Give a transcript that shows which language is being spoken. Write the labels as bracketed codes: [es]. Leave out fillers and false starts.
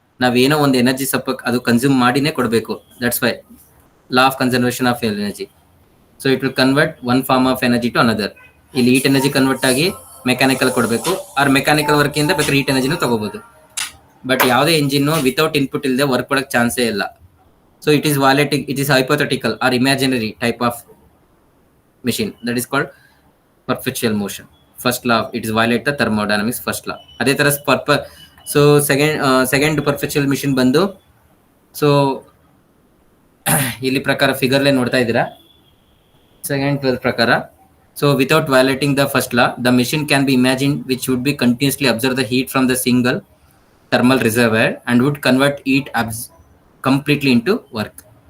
[kn] ನಾವೇನೋ ಒಂದು ಎನರ್ಜಿ ಅದು ಕನ್ಸ್ಯೂಮ್ ಮಾಡಿನೇ ಕೊಡಬೇಕು. [en] That's why law of conservation of energy. So it will convert one form of energy to another. [kn] ಇಲ್ಲಿ heat energy convert ಆಗಿ mechanical ಕೊಡಬೇಕು, ಆರ್ ಮೆಕ್ಯಾನಿಕಲ್ ವರ್ಕ್ ಇಂದ ಬೇಕಾದ್ರೆ ಹೀಟ್ ಎನರ್ಜಿನೂ ತಗೋಬಹುದು. ಬಟ್ ಯಾವುದೇ ಇಂಜಿನ್ ವಿತೌಟ್ ಇನ್ಪುಟ್ ಇಲ್ಲದೆ ವರ್ಕ್ ಕೊಡಕ್ಕೆ ಚಾನ್ಸೇ ಇಲ್ಲ. [en] So it is violating, it is hypothetical or imaginary type of machine, that is called perpetual motion. First law, it is violate the thermodynamics first law. [kn] ಅದೇ ತರ so second ಪರ್ಫೆಕ್ಚುಯಲ್ mission ಬಂದು, so ಇಲ್ಲಿ ಪ್ರಕಾರ ಫಿಗರ್ಲೇ ನೋಡ್ತಾ ಇದ್ದೀರಾ, ಸೆಕೆಂಡ್ ಪ್ರಕಾರ. [en] So without violating the first law, the machine can be imagine which would be continuously absorb the heat from the single thermal reservoir and would convert heat completely into work.